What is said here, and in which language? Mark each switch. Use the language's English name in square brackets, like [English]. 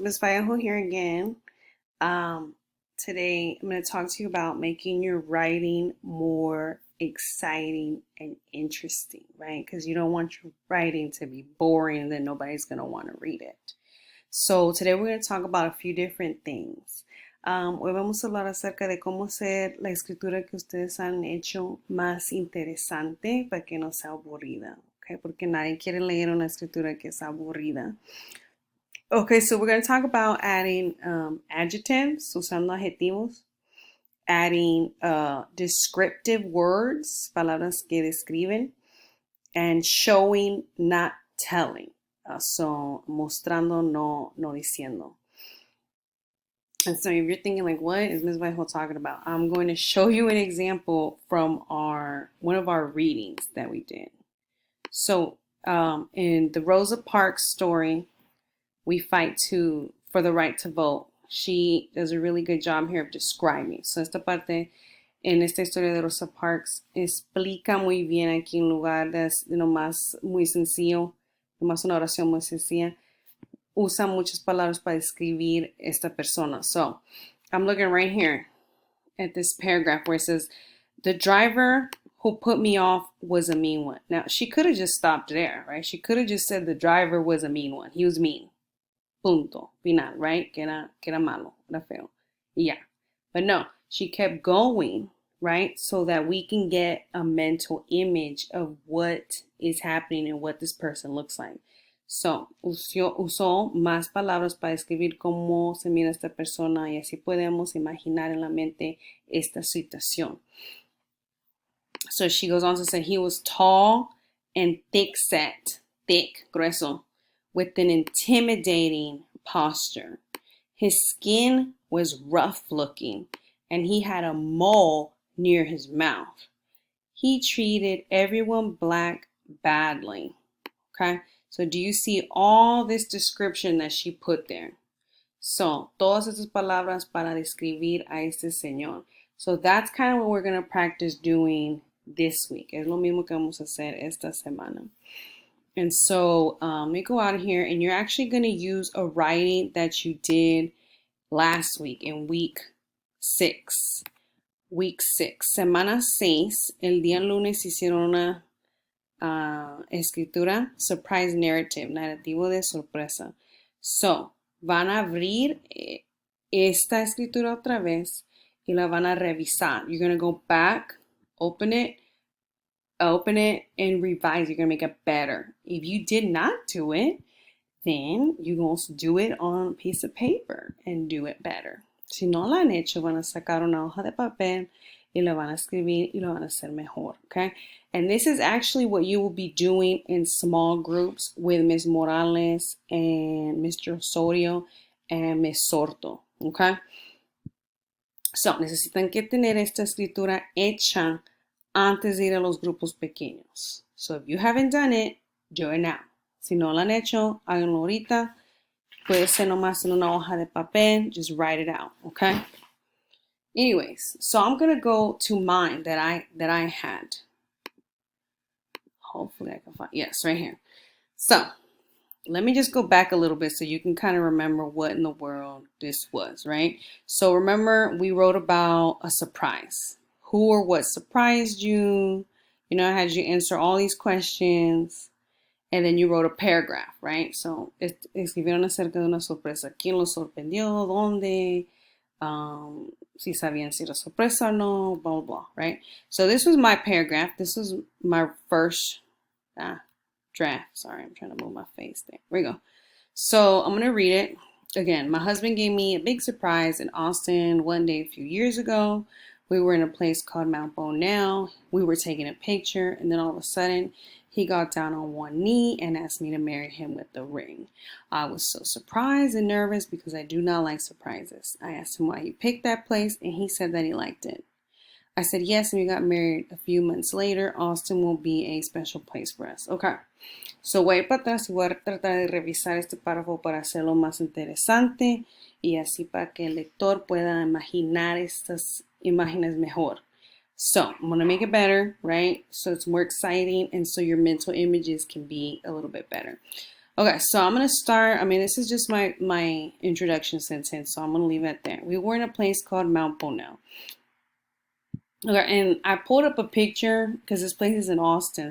[English] Miss Vallejo here again. Um, Today, I'm going to talk to you about making your writing more exciting and interesting, right? Because you don't want your writing to be boring and then nobody's going to want to read it. So, today we're going to talk about a few different things. [Spanish] Hoy vamos a hablar acerca de cómo hacer la escritura que ustedes han hecho más interesante para que no sea aburrida, ¿ok? Porque nadie quiere leer una escritura que es aburrida. [English] Okay, so we're going to talk about adding adjectives, [Spanish] usando adjetivos, [English] adding descriptive words, [Spanish] palabras que describen, [English] and showing, not telling. [Spanish] So, mostrando, no diciendo. [English] And so if you're thinking like, what is Ms. Vallejo talking about? I'm going to show you an example from one of our readings that we did. So in the Rosa Parks story, we fight for the right to vote. She does a really good job here of describing. [Spanish] So esta parte en esta historia de Rosa Parks explica muy bien aquí en lugar de nomás muy sencillo, nomás una oración muy sencilla. Usa muchas palabras para describir esta persona. [English] So I'm looking right here at this paragraph where it says, the driver who put me off was a mean one. Now, she could have just stopped there, right? She could have just said the driver was a mean one. He was mean. [Spanish] Punto. Final, right? Que era malo. Era feo. Yeah. [English] But no, she kept going, right? So that we can get a mental image of what is happening and what this person looks like. [Spanish] So, usó más palabras para describir cómo se mira esta persona y así podemos imaginar en la mente esta situación. [English] So she goes on to say he was tall and thick-set, thick, grueso, with an intimidating posture. His skin was rough-looking, and he had a mole near his mouth. He treated everyone black badly. Okay, so do you see all this description that she put there? [Spanish] So, todas estas palabras para describir a este señor. [English] So that's kind of what we're going to practice doing this week. [Spanish] Es lo mismo que vamos a hacer esta semana. [English] And so let me go out of here, and you're actually going to use a writing that you did last week in week 6. Week 6. [Spanish] Semana 6, el día lunes hicieron una escritura, [English] surprise narrative, [Spanish] narrativo de sorpresa. So, van a abrir esta escritura otra vez y la van a revisar. [English] You're going to go back, open it, and revise. You're going to make it better. If you did not do it, then you're going to do it on a piece of paper and do it better. [Spanish] Si no lo han hecho, van a sacar una hoja de papel y lo van a escribir y lo van a hacer mejor, okay? [English] And this is actually what you will be doing in small groups with Ms. Morales and Mr. Osorio and Ms. Sorto, okay? [Spanish] So, necesitan que tener esta escritura hecha antes de ir a los grupos pequeños. [English] So, if you haven't done it, do it now. [Spanish] Si no lo han hecho, háganlo ahorita. Puede ser nomás en una hoja de papel. [English] Just write it out, okay? Anyways, so I'm going to go to mine that I had. Hopefully I can find, yes, right here. So, let me just go back a little bit so you can kind of remember what in the world this was, right? So, remember we wrote about a surprise. Who or what surprised you? You know, I had you answer all these questions. And then you wrote a paragraph, right? [Spanish] So, escribieron acerca de una sorpresa. ¿Quién los sorprendió? ¿Dónde? Si sabían si era sorpresa o no, blah, blah, blah, right? [English] So this was my paragraph. This was my first draft. Sorry, I'm trying to move my face there. There we go. So I'm going to read it. Again, my husband gave me a big surprise in Austin one day a few years ago. We were in a place called Mount Bonell. We were taking a picture, and then all of a sudden, he got down on one knee and asked me to marry him with the ring. I was so surprised and nervous because I do not like surprises. I asked him why he picked that place, and he said that he liked it. I said yes, and we got married a few months later. Austin will be a special place for us. Okay. [Spanish] So voy para atrás y voy a tratar de revisar este párrafo para hacerlo más interesante y así para que el lector pueda imaginar estas imágenes mejor. [English] So I'm going to make it better, right? So it's more exciting and so your mental images can be a little bit better. Okay, so I'm gonna start. I mean, this is just my introduction sentence, so I'm gonna leave it there. We were in a place called Mount Bonell. Okay, and I pulled up a picture because this place is in Austin.